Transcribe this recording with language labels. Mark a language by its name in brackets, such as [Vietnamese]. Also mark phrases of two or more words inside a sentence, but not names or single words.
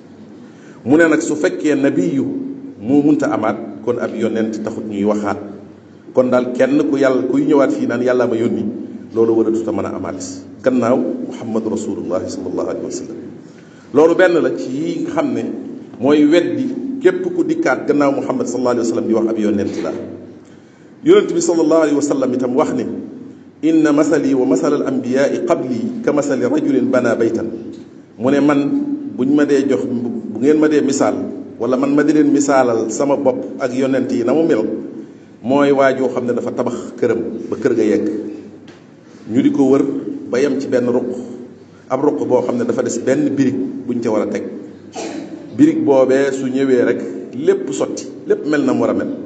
[Wolof] mu ne nag su fekkee nabiyu moo mënta amaat kon ab yonent taxut ñuy waxaat kon daal kenn ku yàlla kuy ñëwaat fii naan yàlla ma yónni loolu war a tuta mën a amaat gannaaw [Arabic] محمد رسول الله صلى الله عليه و [Wolof] sallam loolu benn la ci yi nga xam ne mooy weddi képp ku dikkaat gannaaw muhammad [Arabic] صلى الله عليه وسلم [Wolof] di wax ab yonent la yonent bi [Arabic] صلى الله عليه و [Wolof] sallam itam wax ne [Arabic] إن مثلي ومثل الأنبياء قبلي كمثل رجل بنى بيتا [Wolof] mu ne man buñ ma dee jox bu ngeen ma dee misaal wala man ma di leen misaalal sama bopp ak yonent yi na mu mel mooy waajoo xam ne dafa tabax këram ba kër ga yegg ñu di ko wër ba yem ci benn ruq ab ruq boo xam ne dafa des benn birig buñ ca war a teg birig boobee su ñëwee rek lépp sotti lépp mel na mu war a mel